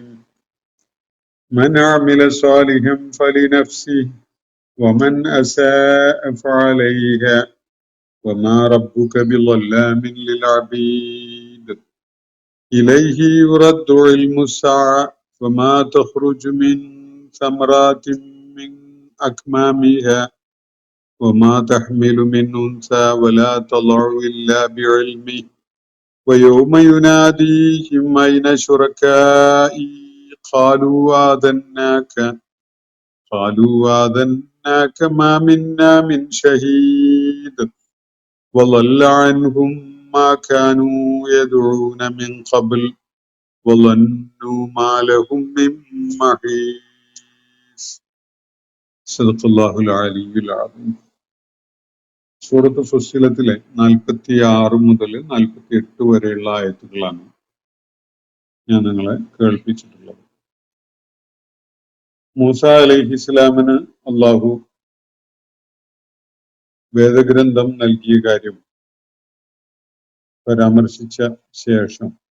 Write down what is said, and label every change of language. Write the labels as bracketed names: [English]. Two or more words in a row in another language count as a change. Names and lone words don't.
[Arabic] من عمل صالحا فلنفسه ومن أساء فعليها وما ربك بظلام للعبيد. إليه يرد علم الساعة وما تخرج من ثمرات من أكمامها وما تحمل من أنثى ولا تضع إلا بعلمه ويوم يناديهم أين شركائي قالوا آذناك ما منا من شهيد وضل عنهم ما كانوا يدعون من قبل وظنوا ما لهم من محيص. صدق الله العلي العظيم. [Malayalam] സൂറത്ത് ഫുസ്സിലത്തിലെ 46 മുതൽ 48 വരെയുള്ള ആയത്തുകളാണ് ഞാൻ നിങ്ങളെ കേൾപ്പിച്ചിട്ടുള്ളത്. മൂസ അലൈഹിസ്സലാമിന് അള്ളാഹു വേദഗ്രന്ഥം നൽകിയ കാര്യം പരാമർശിച്ച ശേഷം